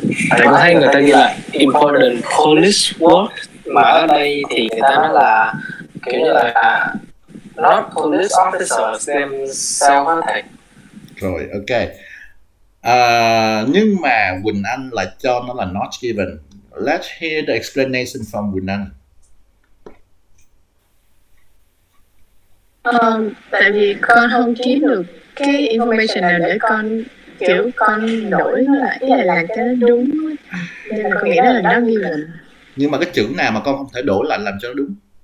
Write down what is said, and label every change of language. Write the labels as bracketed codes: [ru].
[vi] Thầy có thấy người ta ghi là [en] important police work, [vi] mà ở đây thì người ta nói là kiểu như là [en] not police officers themselves [vi] á thầy. Rồi, ok. Nhưng mà Quỳnh Anh lại cho nó là not given. [en] Let's hear the explanation from Quỳnh Anh. [vi] Tại vì con không kiếm được cái information nào để con kiểu con đổi nó lại, ý là làm cho nó đúng, nên là con nghĩ đó là not given. Nhưng mà cái chữ nào mà con không thể đổi lại làm cho nó đúng?